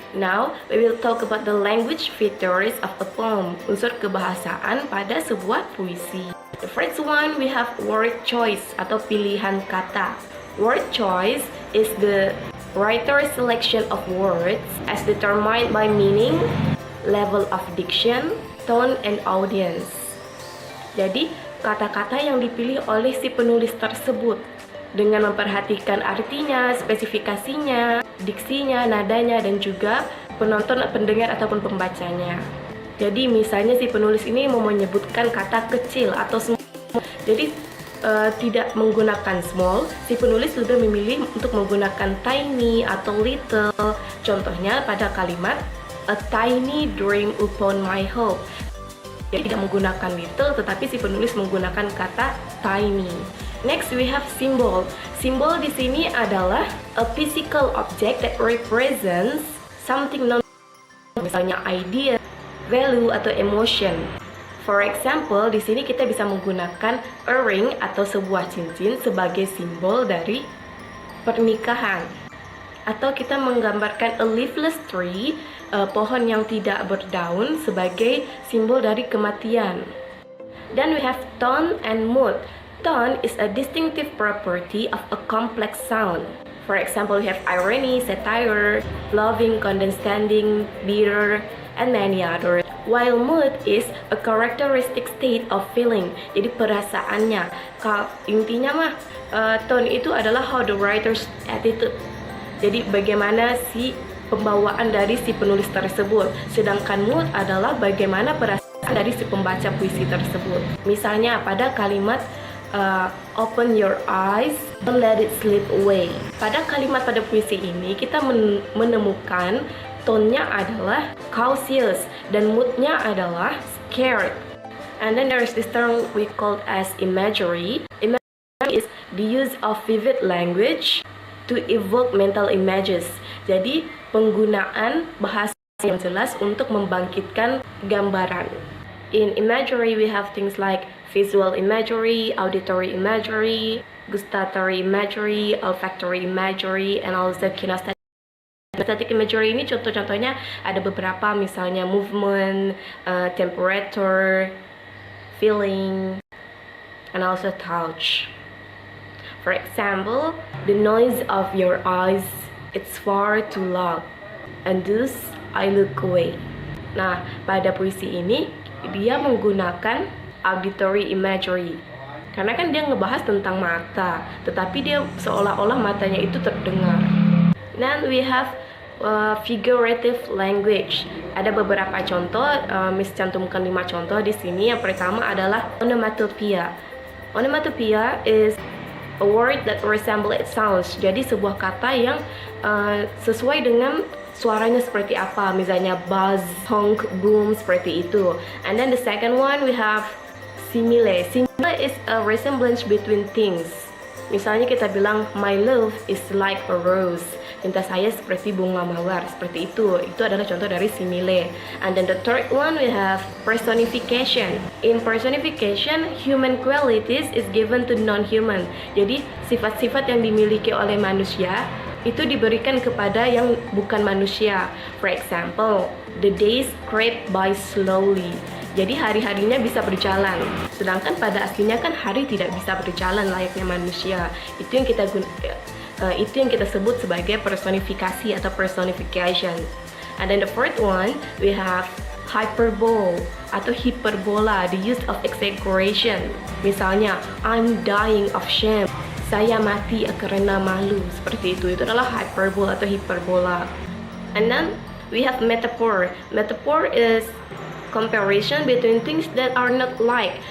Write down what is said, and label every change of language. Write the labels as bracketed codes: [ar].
[en] Now, we will talk about the language features of a poem, [id] unsur kebahasaan pada sebuah puisi. [en] The first one, we have word choice [id] atau pilihan kata. [en] Word choice is the writer's selection of words as determined by meaning, level of diction, tone, and audience. [id] Jadi, kata-kata yang dipilih oleh si penulis tersebut dengan memperhatikan artinya, spesifikasinya, diksinya, nadanya, dan juga penonton, pendengar, ataupun pembacanya. Jadi, misalnya si penulis ini mau menyebutkan kata kecil atau small. Jadi, tidak menggunakan small, si penulis lebih memilih untuk menggunakan tiny atau little. Contohnya pada kalimat [en] a tiny dream upon my hope. [id] Jadi tidak menggunakan little, tetapi si penulis menggunakan kata tiny. [en] Next we have symbol. Symbol [id] di sini adalah [en] a physical object that represents something non, misalnya idea, value, atau emotion. For example, [id] di sini kita bisa menggunakan [en] a ring [id] atau sebuah cincin sebagai simbol dari pernikahan. Atau kita menggambarkan [en] a leafless tree, [id] pohon yang tidak berdaun, sebagai simbol dari kematian. [en] Then we have tone and mood. Tone is a distinctive property of a complex sound. For example, we have irony, satire, loving, condescending, bitter, and many others. While mood is a characteristic state of feeling, [id] jadi perasaannya. Intinya mah, tone itu adalah [en] how the writer's attitude. [id] Jadi bagaimana si pembawaan dari si penulis tersebut. Sedangkan mood adalah bagaimana perasaan dari si pembaca puisi tersebut. Misalnya pada kalimat [en] open your eyes, don't let it slip away. [id] Pada kalimat pada puisi ini kita menemukan tone-nya adalah cautious dan mood-nya adalah scared. [en] And then there is this term we call as imagery. Imagery is the use of vivid language to evoke mental images. [id] Jadi penggunaan bahasa yang jelas untuk membangkitkan gambaran. [en] In imagery we have things like visual imagery, auditory imagery, gustatory imagery, olfactory imagery, and also kinesthetic. [id] Kinesthetic imagery ini contoh-contohnya ada beberapa, misalnya movement, temperature, feeling, and also touch. [en] For example, the noise of your eyes, it's far too loud, and thus I look away. [id] Nah, pada puisi ini dia menggunakan auditory imagery. Karena kan dia ngebahas tentang mata, tetapi dia seolah-olah matanya itu terdengar. [en] Then we have figurative language. [id] Ada beberapa contoh, Miss cantumkan 5 contoh di sini. Yang pertama adalah onomatopoeia. [en] Onomatopoeia is a word that resemble its sounds. [id] Jadi sebuah kata yang sesuai dengan suaranya seperti apa, misalnya buzz, honk, boom, seperti itu. [en] And then the second one we have simile. Simile is a resemblance between things. [id] Misalnya kita bilang [en] my love is like a rose. [id] Cinta saya seperti bunga mawar, seperti itu. Itu adalah contoh dari simile. [en] And then the third one we have personification. In personification, human qualities is given to non-human. [id] Jadi sifat-sifat yang dimiliki oleh manusia itu diberikan kepada yang bukan manusia. [en] For example, the days creep by slowly. [id] Jadi hari-harinya bisa berjalan. Sedangkan pada aslinya kan hari tidak bisa berjalan layaknya manusia. Itu yang kita sebut sebagai personifikasi atau personification. [en] And then the fourth one, we have hyperbole [id] atau hiperbola, [en] the use of exaggeration. Misalnya, I'm dying of shame. [id] Saya mati karena malu, seperti itu. Itu adalah hyperbole atau hiperbola. [en] And then we have metaphor. Metaphor is comparison between things that are not like.